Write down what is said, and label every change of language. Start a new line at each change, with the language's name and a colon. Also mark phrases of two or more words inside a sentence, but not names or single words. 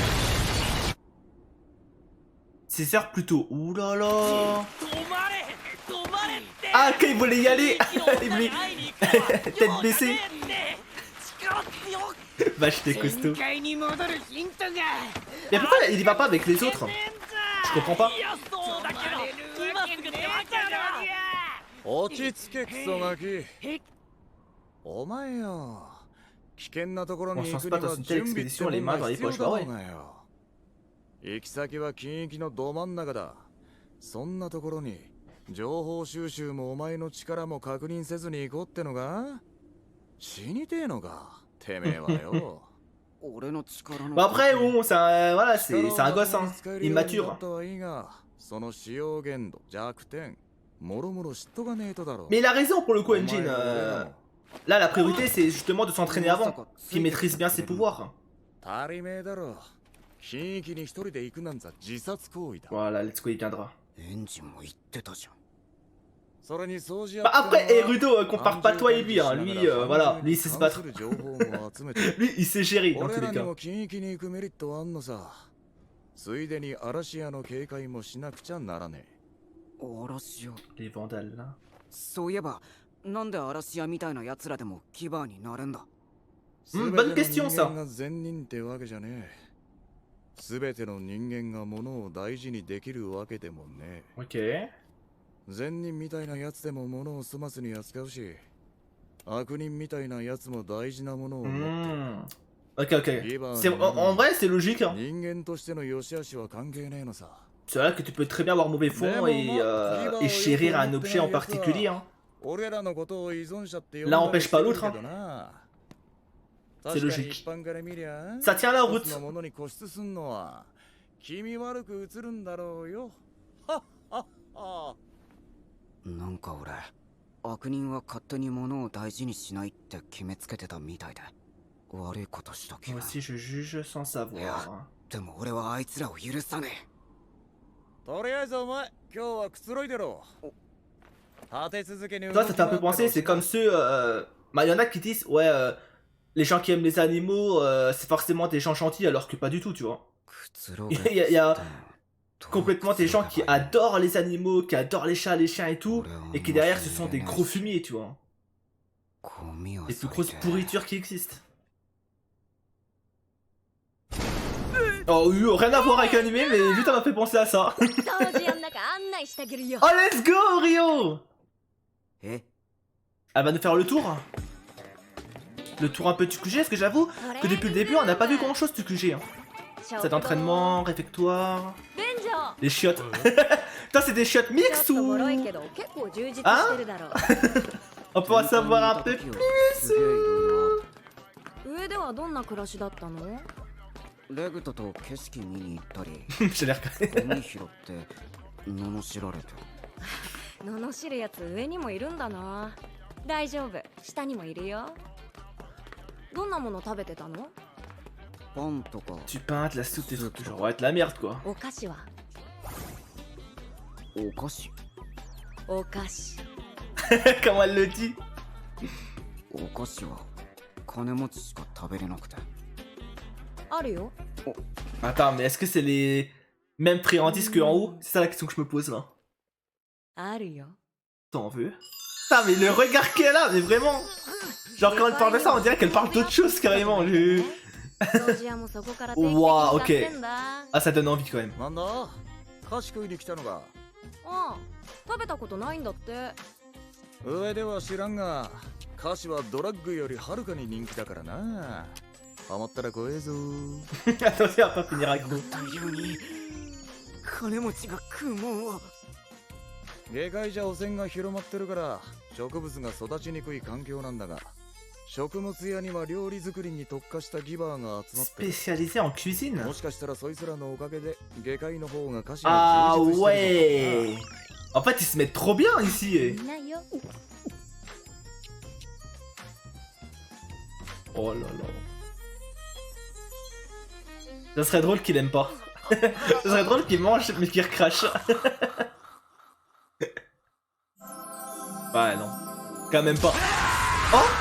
French: 6 heures plus tôt. Ouh là là. Ah, quand il voulait y aller, il voulait... tête baissée. Vache, t'es costaud. Mais pourquoi il y va pas avec les autres? Je comprends pas.
Japanese: 落ち着けクソガキ。お前よ、危険なところに行くには準備ってものが必要だろうがよ。行き先は近域のど真ん中だ。そんなところに情報収集もお前の力も確認せずに行こうってのが死にてえのか、てめえはよ。俺の力の
French: Bon après bon voilà c'est un gosse hein, immature.
Japanese: その使用限度、弱点、もろもろ知っとかねえとだろ。
French: Mais il a raison pour le coup Enjin. Là la priorité c'est justement de s'entraîner avant, qu'il maîtrise bien ses pouvoirs.
Japanese: 足りめえだろ。近域に一人で行くなんざ自殺行為だ。
French: Voilà,
English: let's go,
French: il viendra.
Japanese: エンジンも言ってたじゃん。それに掃除
French: Bah après, Rudo, compare pas toi et lui, hein. Lui, voilà, lui il sait se battre. Lui il sait gérer dans tous les cas.
Japanese: 近域に行くメリットはあんのさ。ついでに嵐屋の警戒もしなくちゃならねえ。嵐屋。
French: Les vandales là.
Japanese: そういえば、なんで嵐屋みたいな奴らでも牙になれんだ？
French: Bonne question ça.
Japanese: が善人ってわけじゃねえ。すべての人間が物を大事にできるわけでもねえ。
French: Ok.
Japanese: 善人みたいなやつでも物を粗末に扱うし、悪人みたいなやつも大事なものを持って。
French: Ok, ok. En vrai, c'est logique. Hein.
Japanese: 人間としての良し悪しは関係ねえのさ。
French: C'est vrai que tu peux très bien avoir mauvais fond et chérir un objet en particulier. Hein. L'un empêche pas l'autre. Hein. C'est logique. Ça tient la route.
Japanese: なんか俺、悪人は勝手に物を大事にしないって決めつけてたみたいで、悪いことした気
French: Moi
Japanese: が。
French: aussi, je juge sans savoir.
Japanese: でも俺はあいつらを許さねえ。とりあえずお前、今日はくつろいでろ。立て続けに
French: Toi, ça t'a un peu pensé, c'est comme ceux. Bah, y en a qui disent, ouais, les gens qui aiment les animaux, c'est forcément des gens gentils, alors que pas du tout, tu vois. Il y a complètement des gens qui adorent les animaux, qui adorent les chats, les chiens et tout, et qui derrière ce sont des gros fumiers, tu vois. Les plus grosses pourritures qui existent. Oh oui, rien à voir avec l'animé, mais juste ça m'a fait penser à ça.
English: Oh let's go Rio.
French: Elle va nous faire le tour. Le tour un peu du QG, parce que j'avoue que depuis le début on n'a pas vu grand chose du QG. Hein. Cet entraînement, réfectoire, les chiottes. Putain c'est des chiottes mixtes ou... Hein? On peut en savoir un peu plus.
Japanese: 上ではどんな暮らしだったの？レグトと景色見に行ったり、
French: J'ai l'air
Japanese: ゴミ拾って罵られて。罵るやつ上にもいるんだな。大丈夫、下にもいるよ。どんなもの食べてたの？パンとか。
French: Du pain, de la soupe, des trucs genre, ouais, de la merde quoi.
Japanese: お菓子は？お菓子。お菓子。
French: Comment elle le dit?
Japanese: お菓子は金持ちしか食べれなくて。あるよ。
French: Attends, mais est-ce que c'est les mêmes friandises qu'en haut? C'est ça la question que je me pose là.
Japanese: あるよ。
French: T'en veux? Putain, mais le regard qu'elle a, mais vraiment! Genre, quand elle parle de ça, on dirait qu'elle parle d'autre chose carrément.
Japanese: 掃除屋もそこから定期的に
French: Waouh,
Japanese: 買って
French: ok.
Japanese: んだ。
French: Ah, ça donne envie quand même.
Japanese: なんだ菓子食いに来たのか。ああ、食べたことないんだって。上では知らんが、菓子はドラッグよりはるかに人気だからな。ハマったら怖えぞ。
French: Attention à pas finir avec nous.
Japanese: 大量に金持ちが食うもんを。下界じゃ汚染が広まってるから植物が育ちにくい環境なんだが、食物屋には料理作りに特化したギバーが集まってる。
French: Spécialisé en cuisine?
Japanese: もしかしたらそいつらのおかげで下界の方が菓子
French: Ah
Japanese: が充実してる
French: ouais! En fait, ils se mettent trop bien ici.
Japanese: いないよ。
French: Oh là là. Ça serait drôle qu'il aime pas. Ça serait drôle qu'il mange mais qu'il recrache. Ouais, non. Quand même pas. Oh!